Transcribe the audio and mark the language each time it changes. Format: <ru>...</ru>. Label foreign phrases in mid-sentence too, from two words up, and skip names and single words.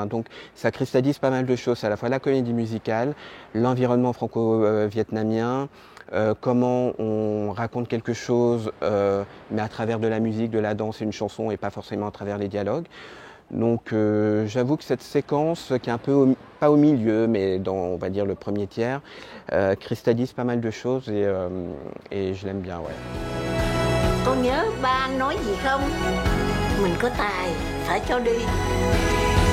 <fr>Donc ça cristallise pas mal de choses, à la fois la comédie musicale, l'environnement franco-vietnamien, comment on raconte quelque chose, mais à travers de la musique, de la danse et une chanson, et pas forcément à travers les dialogues. Donc j'avoue que cette séquence, qui est un peu, pas au milieu, mais dans, on va dire, le premier tiers, cristallise pas mal de choses et je l'aime bien, ouais.</fr> <vi>Con nhớ ba anh nói gì không? Mình có tài, phải cho đi.</vi>